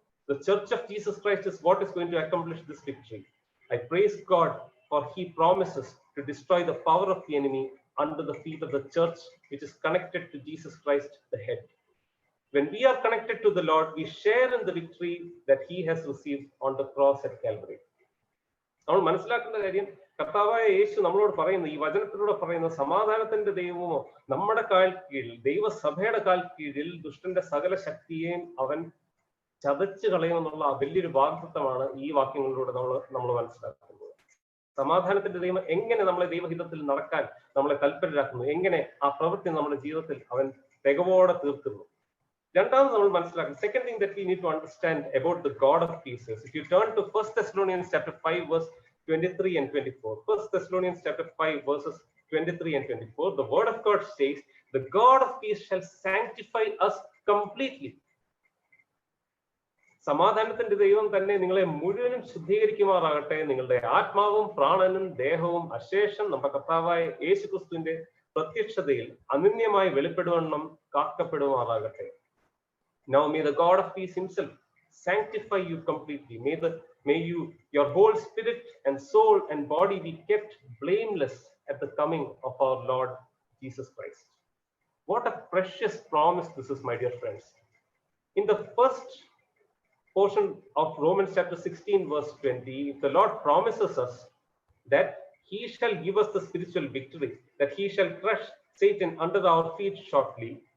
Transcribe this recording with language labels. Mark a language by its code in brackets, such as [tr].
[en] The church of Jesus Christ is what is going to accomplish this victory. I praise God for he promises to destroy the power of the enemy under the feet of the church, which is connected to Jesus Christ, the head. When we are connected to the Lord, we share in the victory that he has received on the cross at Calvary. [ml] നമ്മൾ മനസ്സിലാക്കേണ്ട കാര്യം, കർത്താവായ യേശു നമ്മളോട് പറയുന്ന ഈ വചനത്തിലൂടെ പറയുന്ന സമാധാനത്തിന്റെ ദൈവമോ നമ്മുടെ കാൽ കീഴിൽ, ദൈവസഭയുടെ കാൽ കീഴിൽ ദുഷ്ടന്റെ സകല ശക്തിയെയും അവൻ ചതച്ചു കളയുമെന്നുള്ള വലിയൊരു വാഗ്ദത്തമാണ് ഈ വാക്യങ്ങളിലൂടെ നമ്മൾ മനസ്സിലാക്കുന്നത്. സമാധാനത്തിന്റെ ദൈവം എങ്ങനെ നമ്മളെ ദൈവഹിതത്തിൽ നടക്കാൻ നമ്മളെ തൽപരരാക്കുന്നു, എങ്ങനെ ആ പ്രവൃത്തി നമ്മുടെ ജീവിതത്തിൽ അവൻ തികവോടെ തീർക്കുന്നു. രണ്ടാമത് നമ്മൾ മനസ്സിലാക്കണം, [en] second thing that we need to understand about the God of peace is, if you turn to 1 Thessalonians chapter 5 verse 23 and 24, 1 Thessalonians chapter 5 verses 23 and 24, the word of God says, the God of peace shall sanctify us completely. [ml] സമാധാനത്തിന്റെ ദൈവം തന്നെ നിങ്ങളെ മുഴുവനും ശുദ്ധീകരിക്കുമാറാകട്ടെ, നിങ്ങളുടെ ആത്മാവും പ്രാണനും ദേഹവും അശേഷം നമ്മുടെ കർത്താവായ യേശുക്രിസ്തുവിന്റെ പ്രത്യക്ഷതയിൽ അനന്യമായി വെളിപ്പെടുവണ്ണം കാക്കപ്പെടുമാറാകട്ടെ. [en] Now may the God of peace himself sanctify you completely. May your whole spirit and soul and body be kept blameless at the coming of our Lord Jesus Christ. What a precious promise this is, my dear friends. In the first portion of Romans chapter 16 verse 20, the Lord promises us that he shall give us the spiritual victory, that he shall crush Satan under our feet shortly.